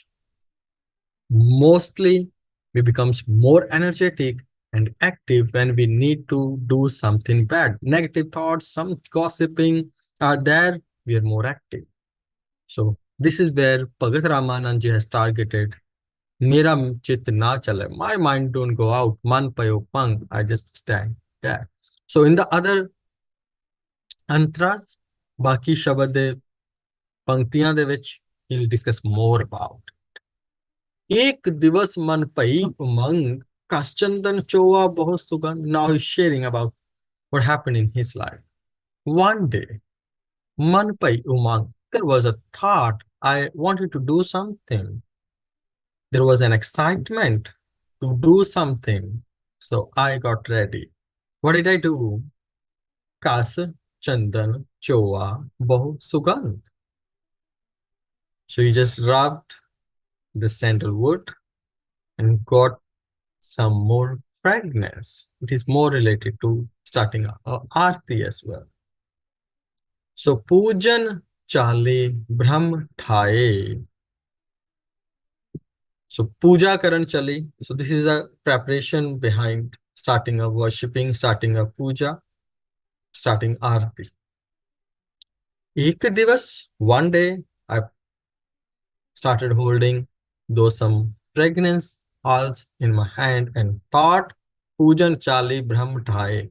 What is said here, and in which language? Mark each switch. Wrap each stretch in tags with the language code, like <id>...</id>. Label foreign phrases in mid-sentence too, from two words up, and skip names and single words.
<en>Mostly, we becomes more energetic and active when we need to do something bad. Negative thoughts, some gossiping are there, we are more active. So this is where Bhagat Ramanand Ji has targeted.</en> <hi>मेरा चित न चले.</hi> <en>My mind don't go out.</en> <hi>मन पायो पंग.</hi> <en>I just stand there. So in the other antras,</en> <pa>ਬਾਕੀ ਸ਼ਬਦ ਦੇ ਪੰਕਤੀਆਂ ਦੇ ਵਿੱਚ</pa> <en>he'll discuss more about.</en> <hi>एक दिवस मन भई उमंग कस चंदन चोआ बहुत सुगंध.</hi> <en>Now he's sharing about what happened in his life. One day,</en> <hi>मन भई उमंग,</hi> <en>there was a thought. I wanted to do something. There was an excitement to do something. So I got ready. What did I do?</en> <hi>कस चंदन चोआ बहु सुगंध.</hi> <en>So he just rubbed the sandalwood and got some more fragrance. It is more related to starting a aarti as well.</en> <hi>So पूजन चले ब्रह्म ठाए. So पूजा करन चली.</hi> <en>So this is a preparation behind starting a worshipping, starting a puja, starting aarti.</en> <hi>एक दिवस,</hi> <en>one day I started holding those some fragrance oils in my hand and thought,</en> <hi>पूजन चली ब्रह्म ठाई.</hi>